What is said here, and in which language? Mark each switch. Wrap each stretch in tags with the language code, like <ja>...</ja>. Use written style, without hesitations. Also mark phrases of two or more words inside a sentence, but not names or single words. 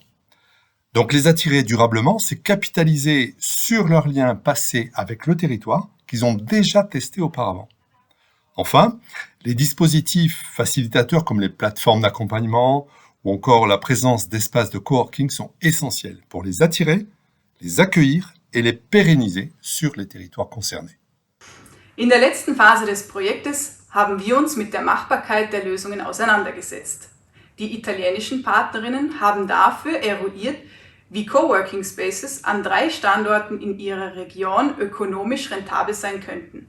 <fr>Donc les attirer durablement, c'est capitaliser sur leurs liens passés avec le territoire qu'ils ont déjà testé auparavant. Enfin, les dispositifs facilitateurs comme les plateformes d'accompagnement ou encore la présence d'espaces de coworking sont essentiels pour les attirer, les accueillir et les pérenniser sur les territoires concernés.</fr> <de>In der letzten Phase des Projektes haben wir uns mit der Machbarkeit der Lösungen auseinandergesetzt. Die italienischen Partnerinnen haben dafür eruiert, wie</de> <en>Coworking Spaces</en> <de>an 3 Standorten in ihrer Region ökonomisch rentabel sein könnten.</de>